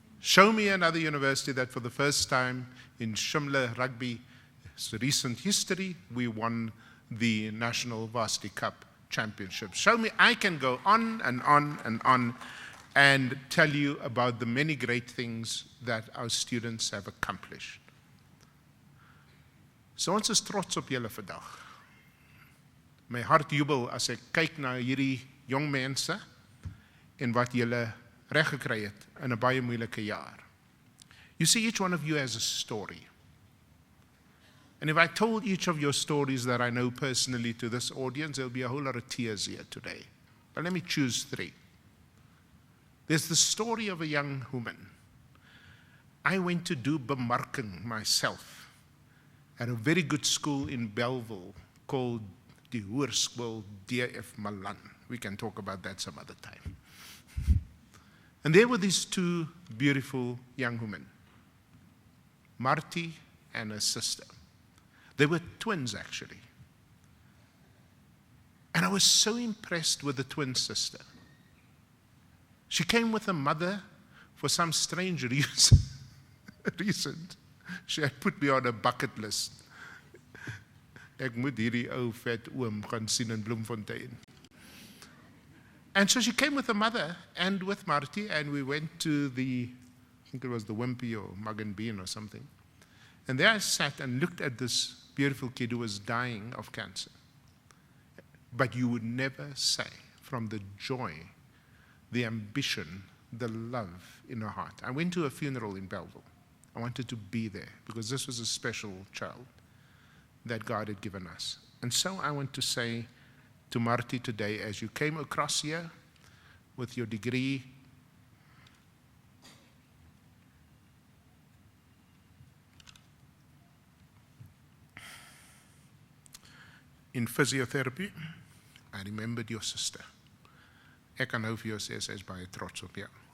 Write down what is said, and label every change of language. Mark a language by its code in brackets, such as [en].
[en] Show me another university that for the first time in Shimla Rugby's recent history, we won the National Varsity Cup Championship. Show me, I can go on and on and on and tell you about the many great things that our students have accomplished. [af] So ons is trots op julle vandag. My hart jubel as ek kyk na hierdie jong mense en wat julle reg gekry het in 'n baie moeilike jaar. [en] You see, each one of you has a story. And if I told each of your stories that I know personally to this audience, there'll be a whole lot of tears here today. But let me choose 3. There's the story of a young woman. I went to do bemarking myself at a very good school in Bellville called die Hoërskool D.F. Malan. We can talk about that some other time. And there were these 2 beautiful young women, Marty and her sister. They were twins, actually. And I was so impressed with the twin sister. She came with her mother for some strange reason. She had put me on a bucket list. [af] Ek moet hierdie ou vet oom gaan sien in Bloemfontein. [en] And so she came with her mother and with Marty, and we went to I think it was the Wimpy or Mug and Bean or something. And there I sat and looked at this beautiful kid who was dying of cancer. But you would never say, from the joy, the ambition, the love in her heart. I went to a funeral in Belleville. I wanted to be there because this was a special child that God had given us. And so I want to say to Marty today, as you came across here with your degree, in physiotherapy, I remembered your sister. [af] Ek kan nou vir jou sê, sy is baie trots op jou.